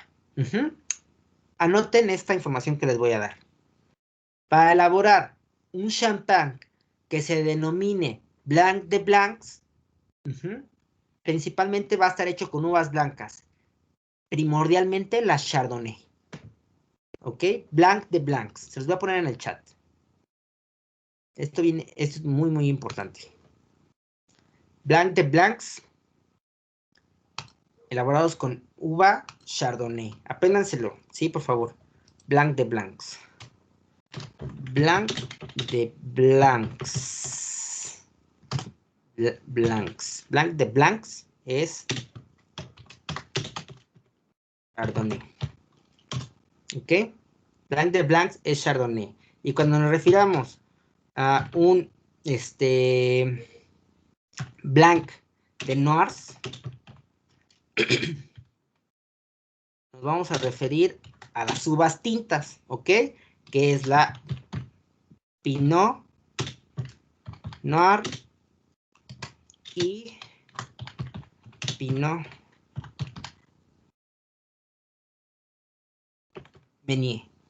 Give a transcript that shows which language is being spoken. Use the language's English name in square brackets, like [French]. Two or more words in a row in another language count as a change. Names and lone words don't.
[Spanish] Anoten esta información que les voy a dar. Para elaborar un champán que se denomine Blanc de Blancs, principalmente va a estar hecho con uvas blancas, primordialmente la Chardonnay. ¿Ok? Blanc de blancs. Se los voy a poner en el chat. Esto es muy, muy importante. Blanc de blancs, elaborados con uva Chardonnay. Apréndanselo, ¿sí? Por favor. Blanc de blancs. Blanc de blancs. Blancs. Blanc de blancs es Chardonnay. ¿Ok? Blanc de blancs es Chardonnay. Y cuando nos refiramos a un Blanc de noirs, nos vamos a referir a las uvas tintas, ¿ok? Que es la Pinot Noir y Pinot Meunier.